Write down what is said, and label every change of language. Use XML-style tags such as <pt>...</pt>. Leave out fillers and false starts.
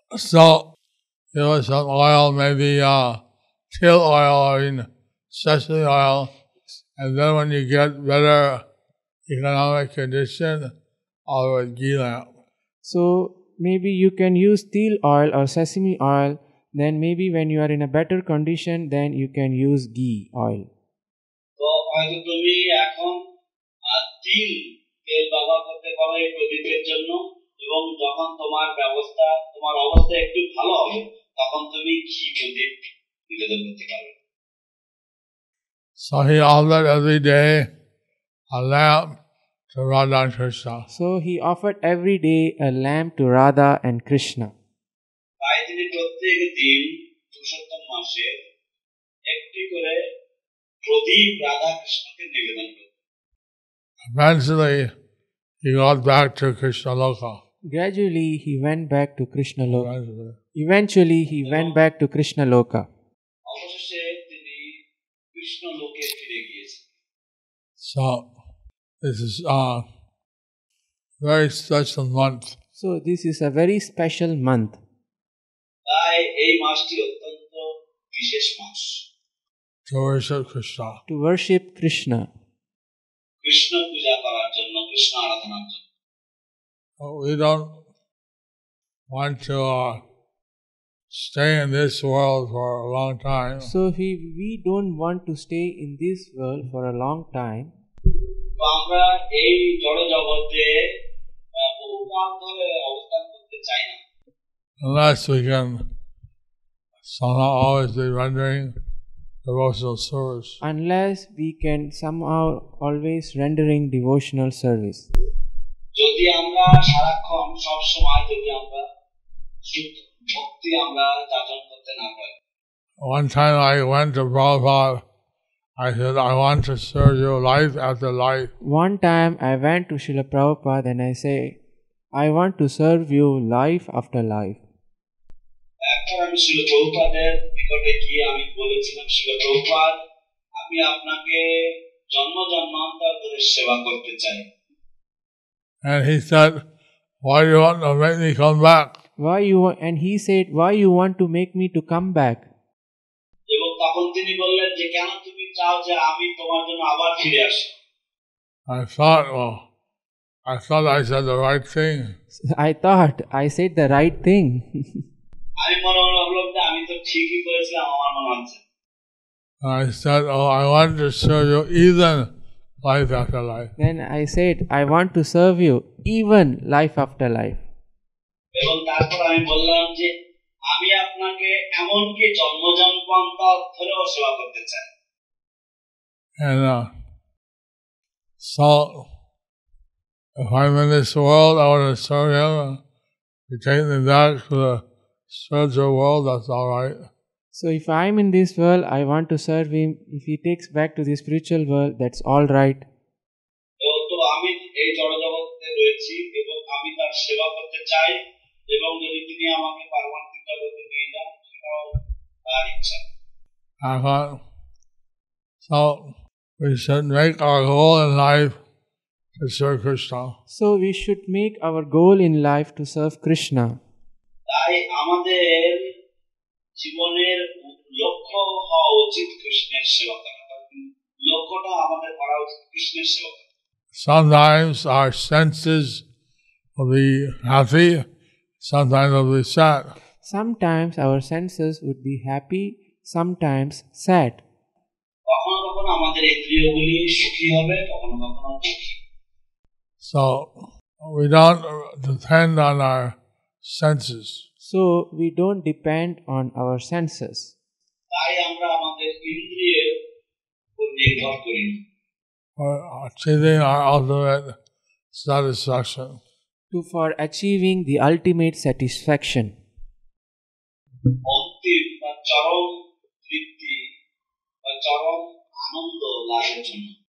<en>So give us some oil, maybe till oil or sesame oil, and then when you get better economic condition, offer a ghee lamp. So maybe you can use teal oil or sesame oil. Then maybe when you are in a better condition, then you can use ghee oil.</en> <bn>তো হয়তো তুমি এখন তেল ব্যবহার করতে পারো এই প্রদীপের জন্য, এবং যখন তোমার অবস্থা একটু ভালো হবে তখন তুমি ঘি প্রদীপ নিবেদন করতে পারবে।</bn> <en>So he offered every day a lamp to Radha and Krishna. So he offered every day a lamp to Radha and Krishna.</en> <bn>তাই তিনি প্রত্যেক দিন পুরুষোত্তম মাসে একটি করে প্রদীপ রাধা কৃষ্ণকে নিবেদন করতেন।</bn> <en>Eventually, he got back to Krishna Loka. Gradually he went back to Krishna Loka. Eventually he went back to Krishna Loka.</en> <bn>অবশেষে তিনি কৃষ্ণ লোকে ফিরে গিয়েছেন।</bn> <en>So this is very special month. So this is a very special month.</en> <bn>তাই এই মাসটি অত্যন্ত বিশেষ মাস</bn> <en>To worship Krishna. To worship Krishna.</en> <bn>Krishna পূজা করার জন্য, কৃষ্ণ আরাধনার জন্য।</bn> <en>We don't want to stay in this world for a long time. So we don't want to stay in this world for a long time.</en> <bn>তো আমরা এই জড় জগতে বহুকাল ধরে অবস্থান করতে চাই না,</bn> <en>Unless we can somehow always be rendering devotional service. Unless we can somehow always rendering devotional service.</en> <bn>যদি আমরা সারাক্ষণ সব সময় যদি আমরা শুদ্ধ ভক্তি আমরা যাচন করতে না পারি।</bn> <en>One time I went to Prabhupada, I said, I want to serve you life after life. One time I went to Srila Prabhupada and I say, I want to serve you life after life.</en> <bn>একবার আমি শ্রীল প্রভুপাদের নিকটে গিয়ে আমি বলেছিলাম, শ্রীল প্রভুপাদ, আমি আপনাকে জন্ম জন্মান্তর ধরে সেবা করতে চাই।</bn> <en>And he said, why do you want to make me come back? And he said, why you want to make me to come back?</en> <bn>এবং তখন তিনি বললেন যে কেন তুমি চাও যে আমি তোমার জন্য আবার ফিরে আসি।</bn> <en>I thought I said the right thing. I thought I said the right thing.</en> <bn>আমি মনে মনে ভাবলাম যে আমি তো ঠিকই করেছিলাম, আমার মনে হচ্ছে।</bn> <en>I said, I want to serve you even life after life. Then I said, I want to serve you even life after life.</en> <bn>এবং তারপর আমি বললাম যে আমি আপনাকে এমনকি জন্ম জন্মান্তর ধরেও সেবা করতে চাই।</bn> <en>And so, if I'm in this world, I want to serve him. If you take me back to the spiritual world, that's all right. So if I'm in this world, I want to serve him. If he takes back to the spiritual world, that's all right.</en> <bn>তো আমি এই জড়জগতে রয়েছি এবং আমি তার সেবা করতে চাই, এবং যদি তিনি আমাকে পারমার্থিক জগতে নিয়ে যান সেটাও তার ইচ্ছা। So we should make our goal in life to serve Krishna. So we should make our goal in life to serve Krishna. তাই আমাদের জীবনের লক্ষ্য হওয়া উচিত কৃষ্ণের সেবা করা। লক্ষ্যটা আমাদের করা উচিত কৃষ্ণের সেবা করা।</bn> <en>Sometimes our senses will be happy, sometimes will be sad. Sometimes our senses would be happy, sometimes sad.</en> <bn>কখনো কখনো আমাদের ইন্দ্রিয়গুলি সুখী হবে, কখনো কখনো দুঃখী।</bn> <en>So we don't depend on our senses. So we don't depend on our senses.</en> <bn>তাই আমরা আমাদের ইন্দ্রিয়ের উপর নির্ভর করি না।</bn> <en>For achieving our ultimate satisfaction. For achieving the ultimate satisfaction.</en> <bn>অন্তিম বা চরম তৃপ্তি বা চরম আনন্দ লাভের জন্য।</bn>